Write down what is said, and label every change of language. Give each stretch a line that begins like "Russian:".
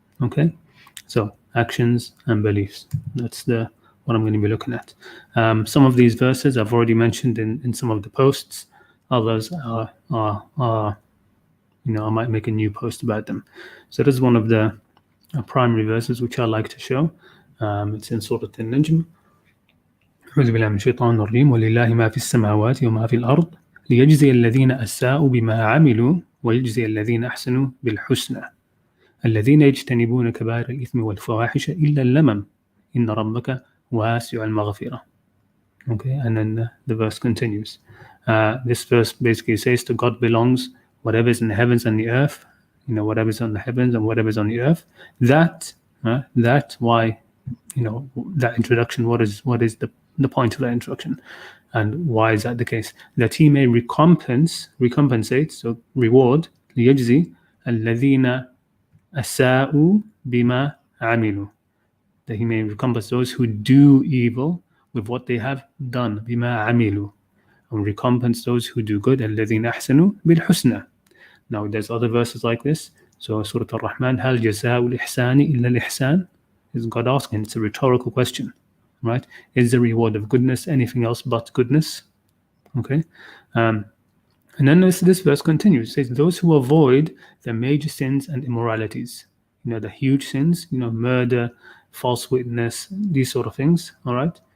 English: Okay, so actions and beliefs. That's what I'm going to be looking at. Some of these verses I've already mentioned in some of the posts. Others are I might make a new post about them. So this is one of the primary verses which I like to show. It's in Surah An-Najm.
Arabic: أعوذ بالله من الشيطان الرجيم ولله ما في السماوات وما في الأرض ليجزي الذين أساءوا بما عملوا ويجزي الذين أحسنوا بالحسنى الذين يجتنبون كبائر الإثم والفواحش إلا اللمم إن ربك واسع المغفرة.
English: Okay, and then the verse continues. This verse basically says to God belongs whatever is in the heavens and the earth, whatever is on the heavens and whatever is on the earth. That why, that introduction, what is the point of that introduction, and why is that the case? That he may recompensate, so reward,
Arabic: ليجزي الذين أساءوا بما عملوا,
English: that he may recompense those who do evil with what they have done,
Arabic: بما عملوا,
English: and recompense those who do good,
Arabic: الذين أحسنوا بالحسنى.
English: Now there's other verses like this.
Arabic: So Surah Al-Rahman, هل جزاء الإحسان إلا الإحسان?
English: Is God asking? It's a rhetorical question, right? Is the reward of goodness anything else but goodness? Okay. And then this verse continues. It says, those who avoid the major sins and immoralities, the huge sins, murder, false witness, these sort of things, all right?